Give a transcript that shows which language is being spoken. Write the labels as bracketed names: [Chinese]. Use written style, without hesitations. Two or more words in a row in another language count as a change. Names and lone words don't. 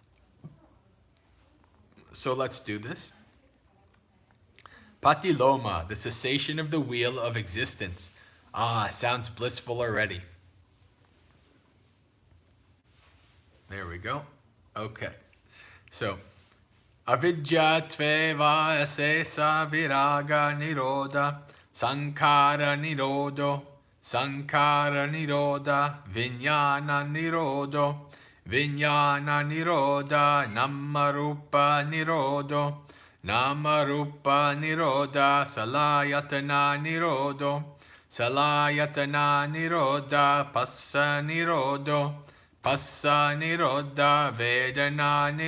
[English] So let's do this. Patiloma, the cessation of the wheel of existence. Ah, sounds blissful already. There we go. Okay. [Sanskrit] So, अविद्या त्वेव अशेष विराग निरोध संकार निरोधो विज्ञान निरोध नामरूप निरोध षडायतन निरोध पस्स निरोध वेदना